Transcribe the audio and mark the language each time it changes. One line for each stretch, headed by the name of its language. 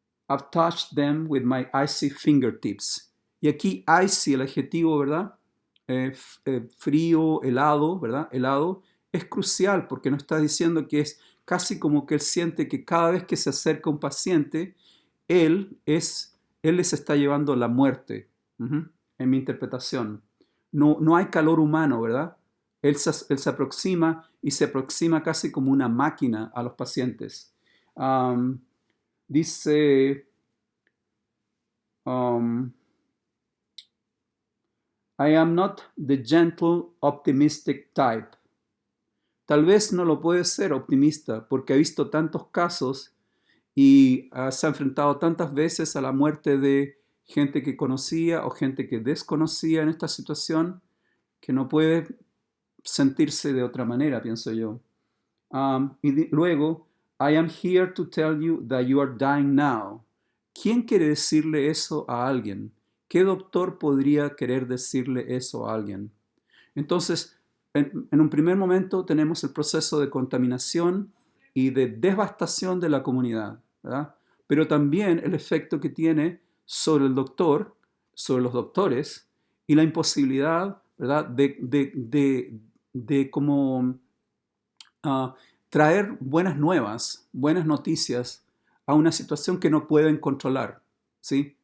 English: I've touched them with my icy fingertips.
Spanish: Y aquí icy, el adjetivo, ¿verdad? Frío, helado, ¿verdad? Helado, es crucial porque nos está diciendo que es casi como que él siente que cada vez que se acerca un paciente, él, él les está llevando la muerte, en mi interpretación. No, no hay calor humano, ¿verdad? Él se aproxima y se aproxima casi como una máquina a los pacientes. Dice,
English: I am not the gentle, optimistic type.
Spanish: Tal vez no lo puede ser optimista porque ha visto tantos casos y se ha enfrentado tantas veces a la muerte de gente que conocía o gente que desconocía en esta situación que no puede sentirse de otra manera, pienso yo. Luego,
English: I am here to tell you that you are dying now.
Spanish: ¿Quién quiere decirle eso a alguien? ¿Qué doctor podría querer decirle eso a alguien? Entonces, en un primer momento tenemos el proceso de contaminación y de devastación de la comunidad, ¿verdad? Pero también el efecto que tiene sobre el doctor, sobre los doctores, y la imposibilidad, ¿verdad?, de como traer buenas nuevas, buenas noticias a una situación que no pueden controlar, ¿sí?